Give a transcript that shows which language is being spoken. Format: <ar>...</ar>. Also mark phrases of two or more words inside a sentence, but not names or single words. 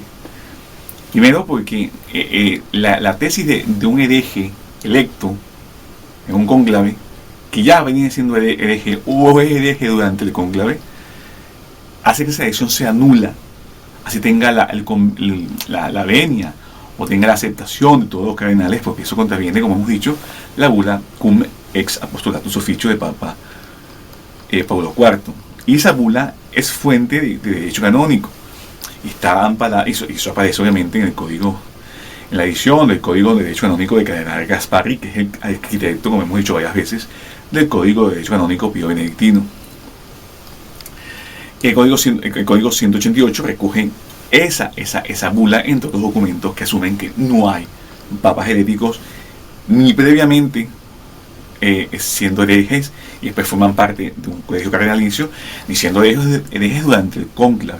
<es>Primero porque la tesis de un hereje electo en un cónclave, que ya venía siendo hereje o es hereje durante el cónclave, hace que esa elección sea nula, así tenga la venia o tenga la aceptación de todos los cardenales, porque eso contraviene, como hemos dicho, la bula cum ex apostolatus officio de Papa Paulo IV. Y esa bula es fuente de derecho canónico. Y está amparada, y eso aparece obviamente en el código, en la edición del Código de Derecho Canónico de Cardenal Gasparri, que es el arquitecto, como hemos dicho varias veces, del Código de Derecho Canónico Pío Benedictino. El Código 188 recoge esa bula entre otros documentos que asumen que no hay papas heréticos ni previamente siendo herejes y después forman parte de un colegio cardenalicio, ni siendo herejes durante el cónclave.</es>